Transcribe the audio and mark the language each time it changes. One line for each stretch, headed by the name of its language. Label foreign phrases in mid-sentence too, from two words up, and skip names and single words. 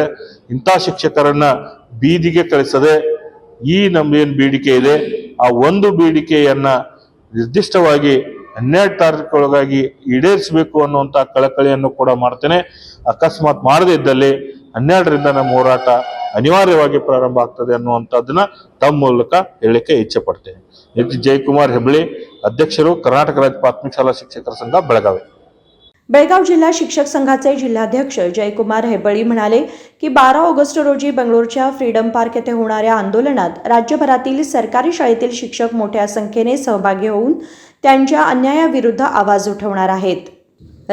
Kannada: ಇಂಥ ಶಿಕ್ಷಕರನ್ನ ಬೀದಿಗೆ ಕಳಿಸದೆ ಈ ನಮ್ದೇನು ಬೇಡಿಕೆ ಇದೆ ಆ ಒಂದು ಬೇಡಿಕೆಯನ್ನ ನಿರ್ದಿಷ್ಟವಾಗಿ 12 ತಾರೀಖೊಳಗಾಗಿ ಈಡೇರಿಸಬೇಕು ಅನ್ನುವಂಥ ಕಳಕಳಿಯನ್ನು ಕೂಡ ಮಾಡ್ತೇನೆ। ಅಕಸ್ಮಾತ್ ಮಾಡದೇ ಇದ್ದಲ್ಲಿ 12ರಿಂದ ನಮ್ಮ ಹೋರಾಟ ಅನಿವಾರ್ಯವಾಗಿ ಪ್ರಾರಂಭ ಆಗ್ತದೆ ಅನ್ನುವಂಥದ್ದನ್ನ ತಮ್ಮ ಮೂಲಕ ಹೇಳಿಕೆ ಇಚ್ಛೆ ಪಡ್ತೇನೆ। ಜಯಕುಮಾರ್ ಹೆಬಳಿ, ಅಧ್ಯಕ್ಷರು, ಕರ್ನಾಟಕ ರಾಜ್ಯ ಪ್ರಾಥಮಿಕ ಶಾಲಾ ಶಿಕ್ಷಕರ संघ ಬೆಳಗಾವಿ।
Marathi: बेळगाव जिल्हा शिक्षक संघाचे जिल्हाध्यक्ष जयकुमार हेबळी म्हणाले की 12 ऑगस्ट रोजी बेंगळूरच्या फ्रीडम पार्क येथे होणाऱ्या आंदोलनात राज्यभरातील सरकारी शाळेतील शिक्षक मोठ्या संख्येने सहभागी होऊन त्यांच्या अन्यायाविरुद्ध आवाज उठवणार आहेत।